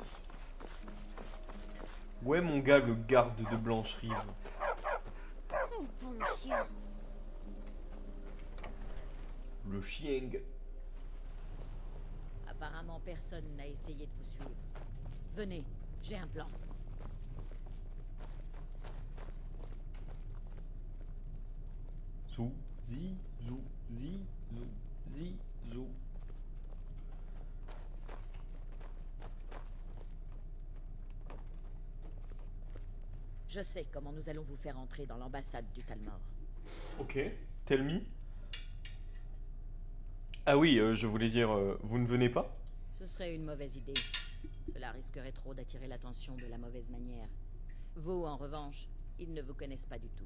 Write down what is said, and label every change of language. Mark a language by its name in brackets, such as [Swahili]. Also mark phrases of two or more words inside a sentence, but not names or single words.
[French] Ouais mon gars, le garde de Blancherive. Oh, bon chien. Le chien. Apparemment, personne n'a essayé de vous suivre. Venez, j'ai un plan. Zou, zi, zou, zi, zou, zi, zou. Je sais comment nous allons vous faire entrer dans l'ambassade du Talmor. [English] Ok, tell me. [French] Ah oui, je voulais dire, vous ne venez pas? Ce serait une mauvaise idée. Cela risquerait trop d'attirer l'attention de la mauvaise manière. Vous, en revanche, ils ne vous connaissent pas du tout.